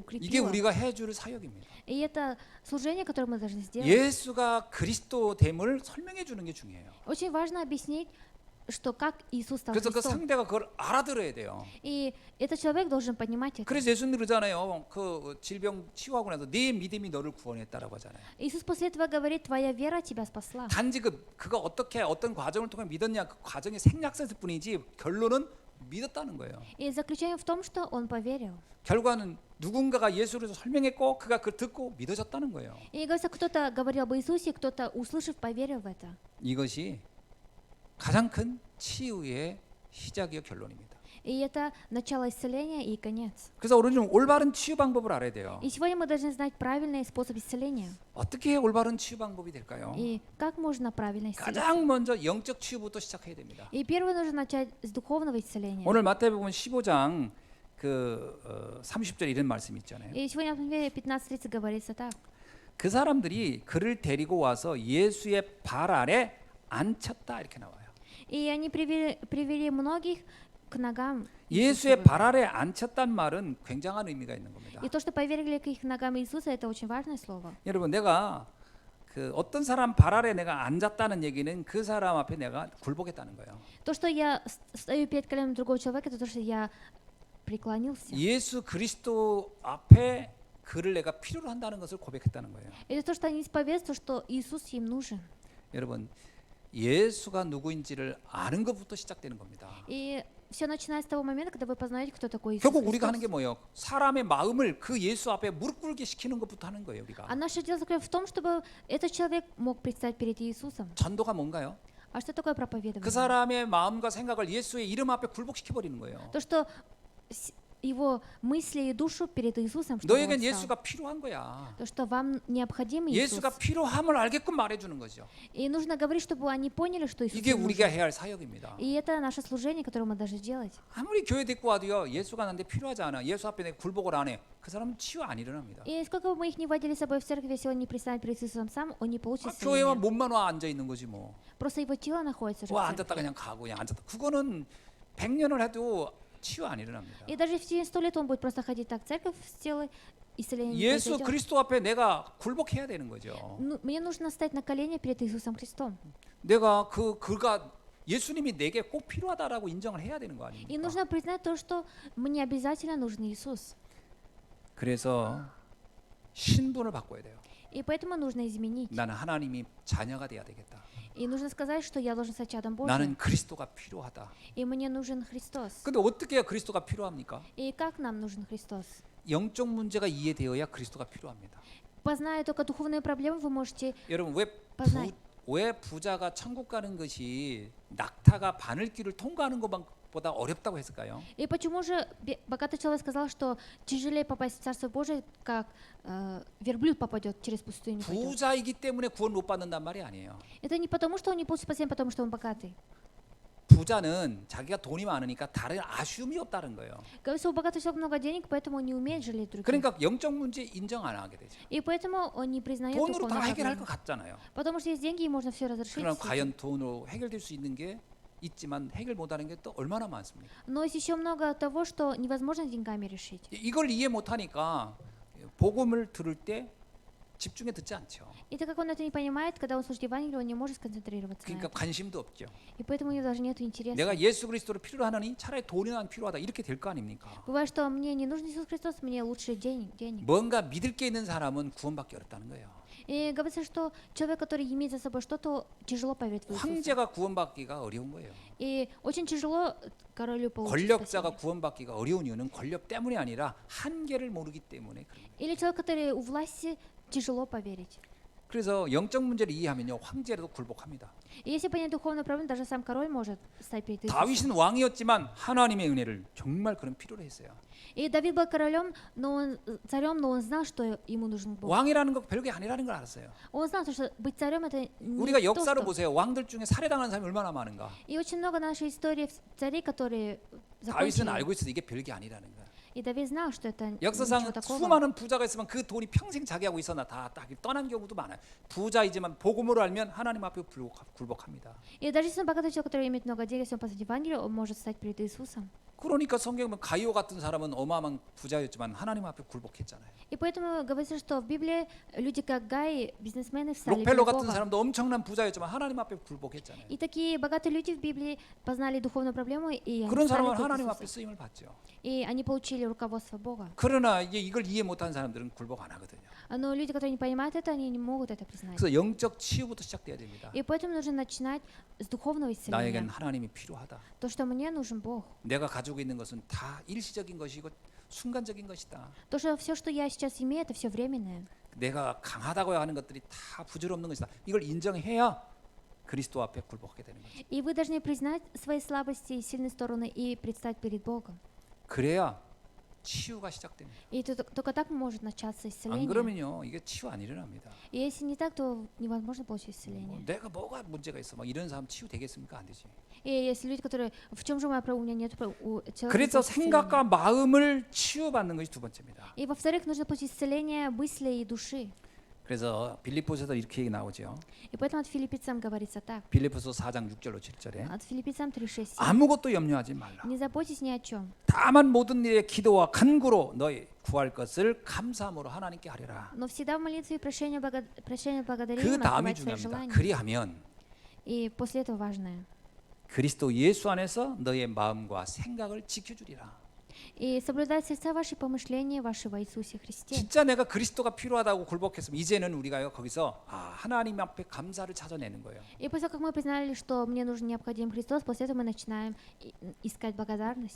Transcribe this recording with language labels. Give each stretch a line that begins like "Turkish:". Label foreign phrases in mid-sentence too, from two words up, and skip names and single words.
Korean: 이게
Russian: укрепило.
Korean: 우리가 해줄 사역입니다.
Russian: И это служение, которое мы должны сделать.
Korean: 예수가 그리스도됨을 설명해 주는 게 중요해요.
Russian: Очень важно объяснить, что как Иисус стал
Korean: 그래서 그
Russian: Христом.
Korean: 상대가 그걸 알아들어야 돼요.
Russian: И этот человек должен понимать это.
Korean: 그래서 예수님 그러잖아요. 그 질병 치유하고 나서 네 믿음이 너를 구원했다라고 하잖아요.
Russian: Иисус после этого говорит, твоя вера тебя спасла.
Korean: 단지 그가 어떻게 어떤 과정을 통해 믿었냐 그 과정의 생략했을 뿐이지 결론은 믿었다는 거예요.
Russian: И заключение в том, что он поверил.
Korean: 결과는 누군가가 예수를 설명했고 그가 그걸 듣고 믿어졌다는 거예요.
Russian: И говорится, кто-то говорил об Иисусе, кто-то, услышав, поверил в это.
Korean: 이것이 가장 큰 치유의 시작이요 결론입니다.
Russian: И это начало исцеления и конец.
Korean: 그래서 우리는 올바른 치유 방법을 알아야 돼요.
Russian: И сегодня мы должны знать правильный способ исцеления.
Korean: 어떻게 올바른 치유 방법이 될까요?
Russian: И как можно правильно исцелиться.
Korean: 가장 먼저 영적 치유부터 시작해야 됩니다.
Russian: И первое нужно начать с духовного исцеления.
Korean: 오늘 마태복음 15장 30절 이런 말씀이 있잖아요.
Russian: И сегодня в Матфея 15:30 говорится так.
Korean: 그 사람들이 그를 데리고 와서 예수의 발 아래 앉혔다 이렇게 나와요.
Russian: И они привели многих к ногам
Korean: 예수의
Russian: Иисусовым.
Korean: 발 아래 앉혔단 말은 굉장한 의미가 있는 겁니다.
Russian: И то, что повергли к их ногам Иисуса, это очень важное слово.
Korean: 여러분 내가 어떤 사람 발 아래 내가 앉았다는 얘기는 그 사람 앞에 내가 굴복했다는 거예요.
Russian: То, что я стою перед коленом другого человека, это то, что я преклонился.
Korean: 예수 그리스도 앞에 그를 내가 필요로 한다는 것을 고백했다는 거예요.
Russian: Это то, что они исповедуют, что Иисус им нужен.
Korean: 여러분 예수가 누구인지를 아는 것부터 시작되는 겁니다.
Russian: И все начинается с того момента, когда вы познаете, кто такой Иисус
Korean: 결국 우리가 하는 게
Russian: Христос.
Korean: 뭐예요? 사람의 마음을 그 예수 앞에 무릎 꿇게 시키는 것부터 하는 거예요, 우리가.
Russian: А наше дело заключается в том, чтобы этот человек мог предстать перед Иисусом.
Korean: 전도가 뭔가요?
Russian: А что такое
Korean: 그
Russian: проповедование?
Korean: 사람의 마음과 생각을 예수의 이름 앞에 굴복시켜 버리는 거예요.
Russian: То, что его мысли и душу перед Иисусом, чтобы
Korean: 너에겐
Russian: он стал.
Korean: 예수가 필요한 거야.
Russian: То, что вам необходим Иисус.
Korean: 예수가 필요함을 알게끔 말해주는 거죠.
Russian: И нужно говорить, чтобы они поняли, что Иисус
Korean: 이게
Russian: им
Korean: 우리가
Russian: нужен.
Korean: 해야 할 사역입니다.
Russian: И это наше служение, которое мы должны делать.
Korean: 아무리 교회 데리고 와도요, 예수가 나한테 필요하지 않아. 예수 앞에 내가 굴복을 안 해. 그 사람은 치유 안 일어납니다.
Russian: И сколько бы мы их не водили с собой в церковь, если он не пристанет перед Иисусом сам, он не получит
Korean: 교회와
Russian: исцеления.
Korean: 몸만 와 앉아 있는 거지 뭐.
Russian: Просто его тело находится уже в
Korean: 와 앉았다
Russian: церкви.
Korean: 그냥 가고 그냥 앉았다. 그거는 100년을 해도 치유 안 일어납니다.
Russian: И даже в течение 100 лет он будет просто ходить так в церковь с телом, исцеления не
Korean: 예수
Russian: произойдет.
Korean: 그리스도 앞에 내가 굴복해야 되는 거죠.
Russian: Мне нужно стать на колени перед Иисусом Христом.
Korean: 내가 그가 예수님이 내게 꼭 필요하다라고 인정을 해야 되는 거
Russian: И
Korean: 아닙니까?
Russian: нужно признать то, что мне обязательно нужен Иисус.
Korean: 그래서 신분을 바꿔야 돼요.
Russian: И поэтому нужно изменить.
Korean: 나는 하나님이 자녀가 돼야 되겠다.
Russian: И нужно сказать, что я должен стать чадом Божьим.
Korean: 나는 그리스도가 필요하다.
Russian: И мне нужен Христос.
Korean: 근데 어떻게 해야 그리스도가 필요합니까?
Russian: И как нам нужен Христос?
Korean: 영적 문제가 이해되어야 그리스도가 필요합니다.
Russian: Позная только духовные проблемы, вы можете
Korean: 여러분
Russian: познать.
Korean: 왜 부자가 천국 가는 것이 낙타가 바늘길을 통과하는 것보다 어렵다고 했을까요?
Russian: И почему же богатый человек сказал, что тяжелее попасть в Царство Божие, как верблюд попадет через пустыню? пойдет?
Korean: 부자이기 때문에 구원 못 받는단 말이 아니에요.
Russian: Это не потому, что он не получит спасение, потому что он богатый.
Korean: 부자는 자기가 돈이 많으니까 다른 아쉬움이 없다는 거예요.
Russian: Говорится, у богатого человека много денег, поэтому он не умеет жалеть других.
Korean: 그러니까 영적 문제 인정 안 하게 되죠.
Russian: И поэтому он не признает
Korean: 돈으로 다
Russian: духовные
Korean: 해결할 것
Russian: проблемы.
Korean: 같잖아요.
Russian: Потому что есть деньги, и можно все разрешить.
Korean: 그러나 과연 돈으로 해결될 수 있는 게 있지만 해결 못하는 게 또 얼마나 많습니까?
Russian: Но есть еще много того, что невозможно деньгами решить.
Korean: 이걸 이해 못하니까 복음을 들을 때 집중해 듣지 않죠.
Russian: И так как он это не понимает, когда он слушает Евангелие, он не может сконцентрироваться на
Korean: 그러니까
Russian: этом.
Korean: 관심도 없죠.
Russian: И поэтому у него даже нет интереса.
Korean: 내가 예수 그리스도를 필요로 하느니 차라리 돈이 난 필요하다 이렇게 될 거 아닙니까?
Russian: Бывает, что мне не нужен Иисус Христос, мне лучше денег.
Korean: 뭔가 믿을 게 있는 사람은 구원받기 어렵다는 거예요.
Russian: И говорится, что человек, который имеет за собой что-то, тяжело поверить в Иисуса.
Korean: 황제가 구원받기가 어려운 거예요.
Russian: И очень тяжело королю получить
Korean: 권력자가
Russian: спасение.
Korean: 구원받기가 어려운 이유는 권력 때문이 아니라 한계를 모르기 때문에 그런 거예요.
Russian: Или человек, который у власти, тяжело поверить.
Korean: 그래서 영적 문제를 이해하면요 황제라도 굴복합니다.
Russian: И если понять духовную проблему, даже сам король может стать перед Иисусом.
Korean: 다윗은 왕이었지만 하나님의 은혜를 정말 그런 필요로 했어요.
Russian: И Давид был королем, царем, но он знал, что ему нужен Бог.
Korean: 왕이라는 거 별게 아니라는 걸 알았어요.
Russian: Он знал, что быть царем это не
Korean: 우리가
Russian: то,
Korean: 역사를
Russian: что...
Korean: 보세요. 왕들 중에 살해당하는 사람이 얼마나 많은가.
Russian: И очень много нашей истории царей, которые
Korean: 다윗은
Russian: закончили.
Korean: 알고 있어도 이게 별게 아니라는 거야.
Russian: И Давид знал, что это ничего
Korean: 역사상
Russian: такого.
Korean: 수많은 부자가 있으면 그 돈이 평생 자기하고 있었나 다 떠난 경우도 많아요. 부자이지만 복음으로 알면 하나님 앞에 굴복합니다.
Russian: И даже если он богатый человек, который имеет много денег, если он познает Евангелие, он может стать перед Иисусом.
Korean: 그러니까 성경에 보면 가이오 같은 사람은 어마어마한 부자였지만 하나님 앞에 굴복했잖아요.
Russian: И поэтому говорится, что в Библии люди как Гай, бизнесмены, встали перед
Korean: 록펠로 같은
Russian: Богом.
Korean: 사람도 엄청난 부자였지만 하나님 앞에 굴복했잖아요.
Russian: И такие богатые люди в Библии познали духовную проблему, и они
Korean: 그런
Russian: встали
Korean: 사람은
Russian: перед
Korean: 하나님 앞에
Russian: Иисусом.
Korean: 쓰임을 받죠.
Russian: И они получили руководство Бога.
Korean: 그러나 이걸 이해 못하는 사람들은 굴복 안 하거든요.
Russian: Но люди, которые не понимают это, они не могут это признать.
Korean: 그래서 영적 치유부터 시작돼야 됩니다.
Russian: И поэтому нужно начинать с духовного
Korean: 나에겐
Russian: исцеления.
Korean: 하나님이 필요하다.
Russian: То, что мне нужен Бог.
Korean: 내가 가지고 있는 것은 다 일시적인 것이고 순간적인 것이다.
Russian: То, что все, что я сейчас имею, это все временное.
Korean: 내가 강하다고 하는 것들이 다 부질없는 것이다. 이걸 인정해야 그리스도 앞에 굴복하게 되는 거죠.
Russian: И вы должны признать свои слабости и сильные стороны и предстать перед Богом.
Korean: 그래야 치유가 시작됩니다.
Russian: И только так может начаться
Korean: 안
Russian: исцеление.
Korean: 그러면요 이게 치유 안 일어납니다.
Russian: И если не так, то невозможно получить исцеление.
Korean: 내가 뭐가 문제가 있어? 막 이런 사람 치유 되겠습니까? 안 되지.
Russian: И есть люди, которые в чем же моя проблема? У меня нет у человека.
Korean: 그래서
Russian: нет исцеления.
Korean: 생각과 마음을 치유받는 것이 두 번째입니다.
Russian: И во-вторых, нужно получить исцеление мыслей и души.
Korean: 그래서 빌립보서도 이렇게 얘기 나오죠.
Russian: И поэтому от филиппийцам говорится так.
Korean: 빌립보서 4장 6절로 7절에
Russian: От филиппийцам 3:6.
Korean: 아무것도 염려하지 말라.
Russian: Не заботьтесь ни о чем.
Korean: 다만 모든 일에 기도와 간구로 너희 구할 것을 감사함으로 하나님께 하리라.
Russian: Но всегда в молитве и прощении
Korean: 그
Russian: благодарением
Korean: 다음이
Russian: открывать свои
Korean: 중요합니다.
Russian: желания.
Korean: 그리하면
Russian: И после этого важное.
Korean: 그리스도 예수 안에서 너의 마음과 생각을 지켜주리라.
Russian: И соблюдать сердца ваши помышления ваши во Иисусе Христе.
Korean: 진짜 내가 그리스도가 필요하다고 굴복했으면 이제는 우리가 거기서 하나님 앞에 감사를 찾아내는 거예요.
Russian: И после того, как мы признали, что мне нужен необходим Христос, после этого мы начинаем искать благодарность.